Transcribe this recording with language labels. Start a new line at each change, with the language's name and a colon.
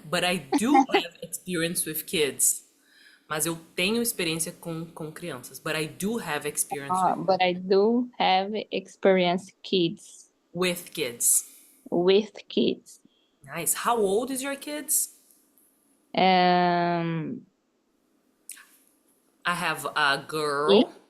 English: But I do have experience with kids.
Portuguese: Mas eu tenho experiência com crianças.
English: But I do have experience But I do have experience kids with kids. with kids. Nice. How old is your kids? Um, I have a girl.